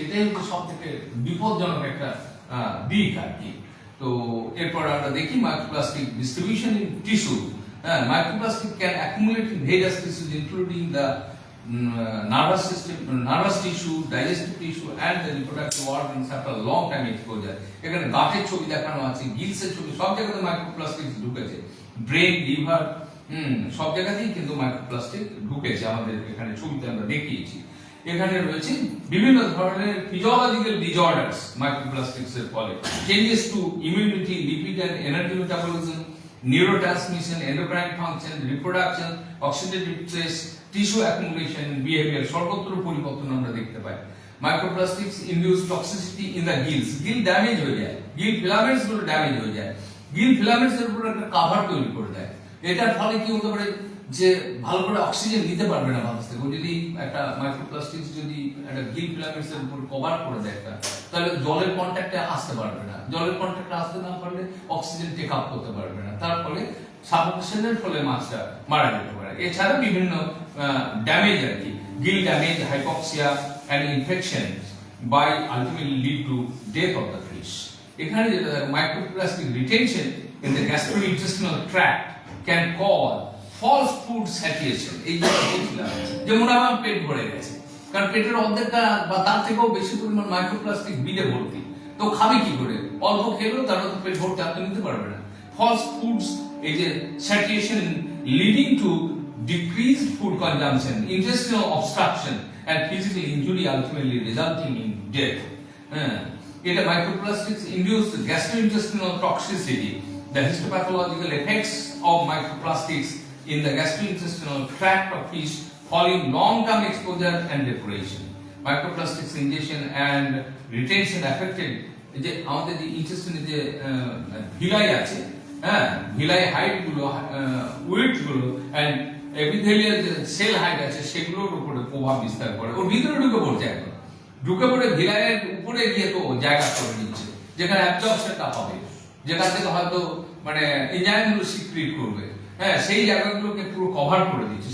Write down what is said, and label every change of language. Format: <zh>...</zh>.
<bn>এটাই হচ্ছে সব থেকে বিপজ্জনক একটা দিক আর কি। তো এরপর আমরা দেখি</bn> <en>Microplastic distribution in tissue. Microplastic can accumulate in various tissues including the nervous system, nervous tissue, digestive tissue and the reproductive organs after a long time exposure.</en> <bn>এখানে গাটের ছবি দেখানো আছে, গিলসের ছবি, সব জায়গাতে মাইক্রোপ্লাস্টিক ঢুকেছে। ব্রেন, লিভার, সব জায়গাতেই কিন্তু মাইক্রোপ্লাস্টিক ঢুকেছে, আমাদের এখানে ছবিতে আমরা দেখিয়েছি। এখানে রয়েছে বিভিন্ন ধরনের</bn> <en>physiological disorders microplastics এর ফলে, changes to immunity, lipid and energy metabolism, neurotransmission, endocrine function, reproduction, oxidative stress, tissue accumulation, behavior,</en> <bn>সর্বত্র পরিবর্তন আমরা দেখতে পাই।</bn> <en>Microplastics induce toxicity in the gills.</en> <bn>Gill damage হয়ে যায়, gill filaments গুলো ড্যামেজ হয়ে যায়, gill filaments এর উপর একটা কভার তৈরি করে দেয়। এটার ফলে কি হতে পারে যে ভালো করে অক্সিজেন নিতে পারবে না বাতাস থেকে। যদি একটা মাইক্রোপ্লাস্টিক যদি একটা গিল ফিলামেন্টস এর উপর কভার করে দেয় একটা, তাহলে জলের কন্ট্যাক্টে আসতে পারবে না, জলের কন্ট্যাক্টে আসতে না পারলে অক্সিজেন টেক আপ করতে পারবে না, তার ফলে সাফোকেশনের ফলে মাছটা মারা যেতে পারে। এছাড়া বিভিন্ন ড্যামেজ আর কি,</bn> <en>Gill damage, hypoxia and infection by ultimately lead to death of the fish. এখানে যেটা microplastic retention in the gastrointestinal tract can cause false food saturation.</en> <bn>এই যে বলছিলাম, যেমন আমার পেট ভরে গেছে, কারণ পেটের অর্ধেকটা বা তার থেকেও বেশি পরিমাণ মাইক্রোপ্লাস্টিক বিলে ভর্তি, তো খাবে কি করে? অল্প খেলেও তারা তো পেট ভর্তি আপনি নিতে পারবে না।</bn> <en>False foods, এই যে saturation leading to decreased food consumption, intestinal obstruction and physical injury ultimately resulting in death. এটা microplastics induce gastrointestinal toxicity, the histopathological effects of microplastics in the gastrointestinal tract of fish following long-term exposure and depuration. Microplastics ingestion and retention affected</en> <bn>যে আমাদের যে ইন্টেস্টিনে যে villi আছে, হ্যাঁ, villi height গুলো, wait গুলো and epithelial যে সেল হাইট আছে সেগুলোর উপরে প্রভাব বিস্তার করে। ওর ভিতরে ঢুকে পড়ছে, একদম ঢুকে পড়ে ভিলাইয়ের উপরে গিয়ে তো জায়গা করে নিচ্ছে, যেখানে অ্যাবজর্পশনটা হবে, যেটা থেকে হয়তো মানে এনজাইমগুলো সিক্রিট করবে, হ্যাঁ, সেই জায়গাগুলোকে পুরো কভার করে দিচ্ছে।</bn>